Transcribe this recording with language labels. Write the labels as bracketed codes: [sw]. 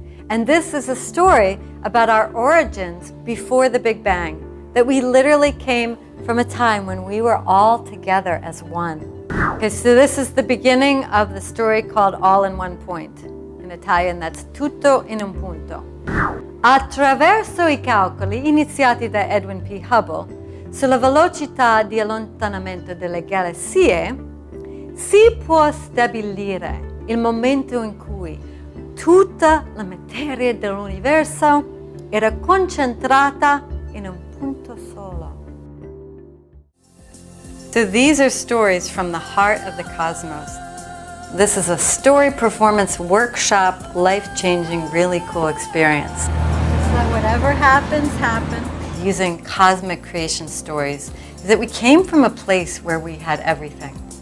[en] And this is a story about our origins before the Big Bang, that we literally came from a time when we were all together as one. Okay, so this is the beginning of the story called All in One Point. In Italian, that's [it] tutto in un punto. Attraverso I calcoli iniziati da Edwin P. Hubble sulla velocità di allontanamento delle galassie, si può stabilire il momento in cui tutta la materia dell'universo era concentrata in un punto solo. [en] So these are stories from the heart of the cosmos. This is a story performance workshop, life-changing, really cool experience. Just let whatever happens, happen. Using cosmic creation stories is that we came from a place where we had everything.